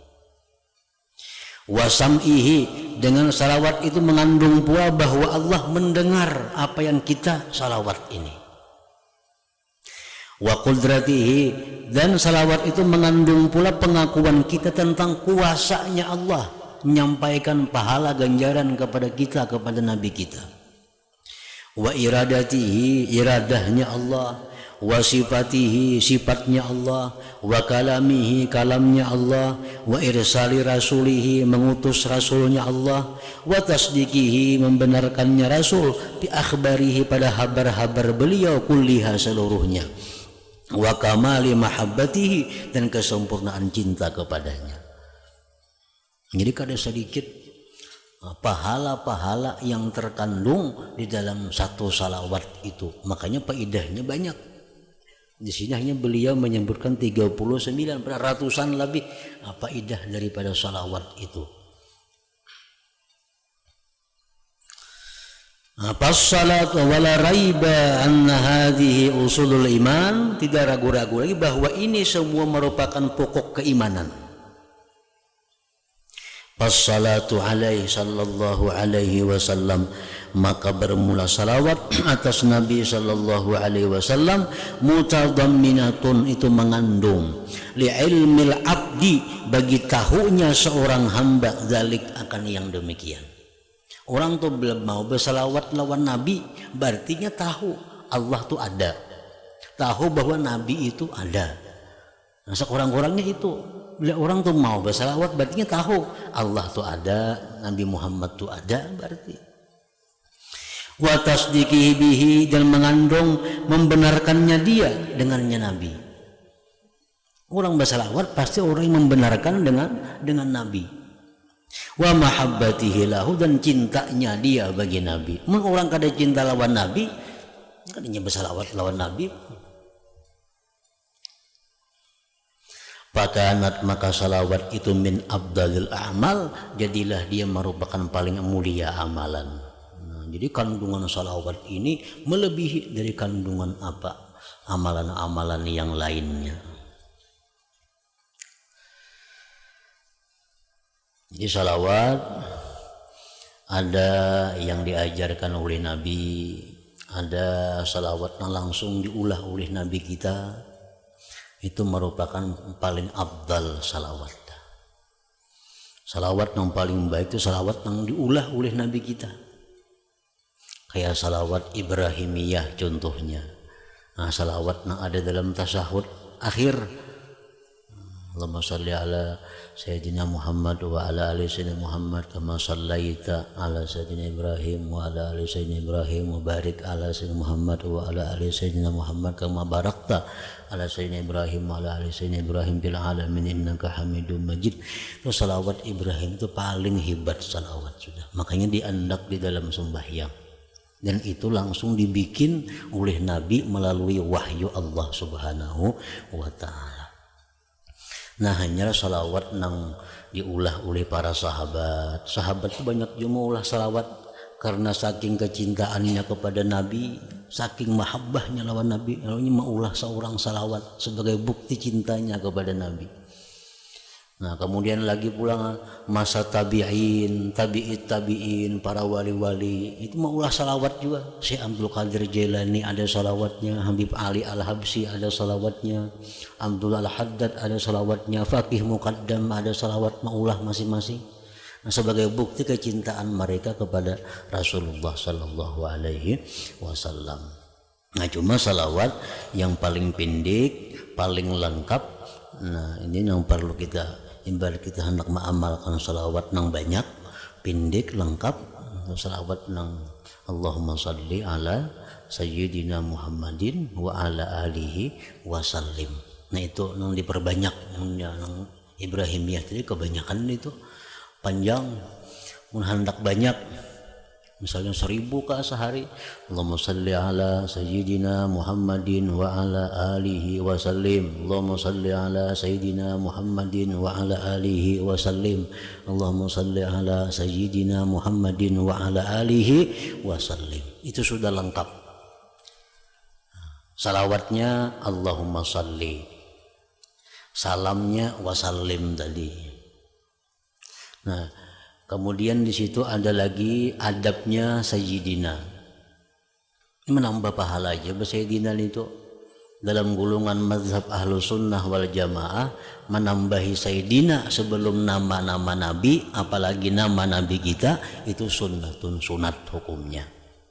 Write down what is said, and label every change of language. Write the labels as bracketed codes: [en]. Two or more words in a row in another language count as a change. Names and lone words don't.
[ar] وسمعه [id] dengan salawat itu mengandung pula bahwa Allah mendengar apa yang kita salawat ini. [ar] وقدرته [id] dan salawat itu mengandung pula pengakuan kita tentang kuasanya Allah menyampaikan pahala ganjaran kepada kita, kepada Nabi kita. [ar] وإرادته [id] iradahnya Allah, [ar] وصفاته [id] sifatnya Allah, [ar] وكلامه [id] kalamnya Allah, [ar] وإرسال رسوله [id] mengutus rasulnya Allah, [ar] وتصديقه [id] membenarkannya rasul [ar] بأخباره [id] pada habar-habar beliau kulliha seluruhnya, [ar] وكمال محبته [id] dan kesempurnaan cinta kepadanya. Jadi kada sedikit pahala-pahala yang terkandung di dalam satu salawat itu. Makanya faedahnya banyak. Di sini hanya beliau menyebutkan 39 ratusan lebih faedah daripada salawat itu. Pas salat [ar] ولا ريب أن هذه أصول الإيمان, [id] tidak ragu-ragu lagi bahwa ini semua merupakan pokok keimanan. [ar] الصلاة عليه صلى الله عليه وسلم [id] maka bermula salawat atas Nabi [ar] صلى الله عليه وسلم [id] mutadamminatun itu mengandung [ar] لعلم العبد [id] bagi tahunya seorang hamba zalik akan yang demikian. Orang tuh belum mau bersalawat lawan Nabi, berartinya tahu Allah tuh ada, tahu bahwa Nabi itu ada. Nah, sekurang-kurangnya itu, bila orang tuh mau bersalawat, berartinya tahu Allah tuh ada, Nabi Muhammad tuh ada, berarti. [ar] وتصديقه به, [id] dan mengandung membenarkannya dia dengannya Nabi. Orang bersalawat pasti orang yang membenarkan dengan Nabi. [ar] ومحبته له, [id] dan cintanya dia bagi Nabi. Mun orang kada cinta lawan Nabi, kadanya bersalawat lawan Nabi. Pakanat, maka salawat itu [ar] من أفضل الأعمال, [id] jadilah dia merupakan paling mulia amalan. Nah, jadi kandungan salawat ini melebihi dari kandungan apa amalan-amalan yang lainnya. Jadi salawat ada yang diajarkan oleh Nabi, ada salawat yang langsung diulah oleh Nabi kita. Itu merupakan paling abdal salawat. Salawat yang paling baik itu salawat yang diulah oleh Nabi kita. Kayak salawat Ibrahimiyah contohnya. Nah, salawat yang ada dalam tasahud akhir. [ar] اللهم صل على سيدنا محمد وعلى آل سيدنا محمد كما صليت على سيدنا إبراهيم وعلى آل سيدنا إبراهيم وبارك على سيدنا محمد وعلى آل سيدنا محمد كما باركت على سيدنا إبراهيم وعلى آل سيدنا إبراهيم بالعالمين إنك حميد مجيد. [id] Itu salawat Ibrahim itu paling hebat salawat sudah. Makanya diandak di dalam sembahyang. Dan itu langsung dibikin oleh Nabi melalui wahyu Allah [ar] سبحانه وتعالى. [id] Nah, hanya salawat yang diulah oleh para sahabat. Sahabat itu banyak juga ulah salawat karena saking kecintaannya kepada Nabi, saking mahabbahnya lawan Nabi, lalu maulah seorang salawat sebagai bukti cintanya kepada Nabi. Nah, kemudian lagi pula masa tabi'in, tabi'in, para wali-wali itu maulah salawat juga. Syekh Abdul Qadir Jailani ada salawatnya, Habib Ali Al-Habsyi ada salawatnya, Abdullah Al-Haddad ada salawatnya, Faqih Muqaddam ada salawat, maulah masing-masing. Nah, sebagai bukti kecintaan mereka kepada [ar] رسول الله صلى الله عليه وسلم. [id] Nah, cuma salawat yang paling pendek, paling lengkap. Nah, ini yang perlu kita ibarat kita hendak mengamalkan salawat nang banyak, pendek, lengkap. Salawat nang [ar] اللهم صل على سيدنا محمد وعلى آله وسلم. [id] Nah, itu nang diperbanyak, nang Ibrahimiyah tadi kebanyakan itu panjang, mun hendak banyak. Misalnya 1000 ke sehari, [ar] اللهم صل على سيدنا محمد وعلى آله وسلم. اللهم صل على سيدنا محمد وعلى آله وسلم. اللهم صل على سيدنا محمد وعلى آله وسلم. [id] Itu sudah lengkap. Salawatnya [ar] اللهم صل, [id] salamnya [ar] وسلم [id] tadi. Nah, kemudian di situ ada lagi adabnya Sayyidina. Ini menambah pahala aja. Sayyidina itu dalam golongan mazhab [ar] أهل السنة والجماعة [id] menambahi Sayyidina sebelum nama-nama Nabi, apalagi nama Nabi kita, itu sunnatun, sunat hukumnya.